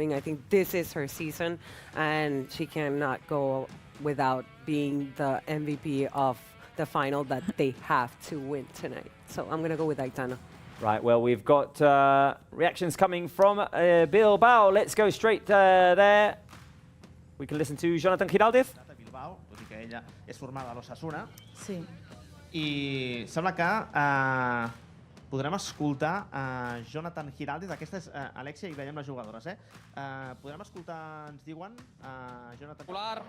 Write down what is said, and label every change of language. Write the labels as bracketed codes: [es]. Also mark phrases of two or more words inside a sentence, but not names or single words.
[en] I think this is her season, and she cannot go without being the MVP of the final that they have to win tonight. So I'm going to go with Aitana. Right, well, we've got reactions coming from Bilbao. Let's go straight there. We can listen to Jonathan Giraldez. [ca] Bilbao, tot i que ella és formada a l'Osasuna. Sí. I sembla que podrem escoltar Jonathan Giraldez. Aquesta és Alexia i veiem les jugadores. Podrem escoltar, ens diuen, Jonathan...